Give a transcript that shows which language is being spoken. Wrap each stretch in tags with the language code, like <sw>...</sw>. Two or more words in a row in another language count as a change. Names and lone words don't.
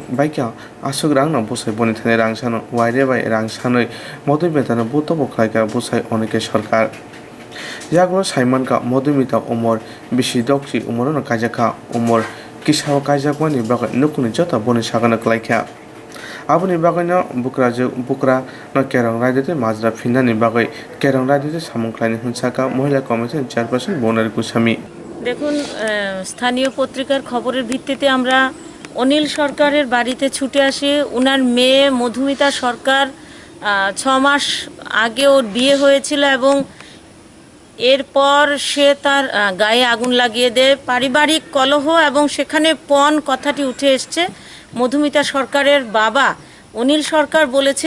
<trp>baikya asuk rang no Bwsai boni thane rang sano waire bai rang sanoi Madhumita no botobo khlaika Bwsai Onike Sarkar Yaglo Saimanka Madhumita umor bisi dokchi umor no kajakha umor kisao kajakmani bagwi nukuni jota boni sagana klaikha Aboni bagwi no bukra no kerong raidete majra phinnani bagwi kerong raidete samung khlaini hunchaka Mohila</trp> <en>Commission chairperson</en> <trp>Bwtharjakha</trp> <bn>দেখুন স্থানীয় পত্রিকার খবরের ভিত্তিতে আমরা অনিল সরকারের বাড়িতে ছুটে আসি ওনার মেয়ে মধুমিতা সরকার 6 মাস আগে ওর বিয়ে হয়েছিল এবং এরপর সে তার গায়ে আগুন লাগিয়ে দেয় পারিবারিক কলহ এবং সেখানে পণ কথাটি উঠে এসেছে মধুমিতা সরকারের বাবা অনিল সরকার বলেছেন</bn>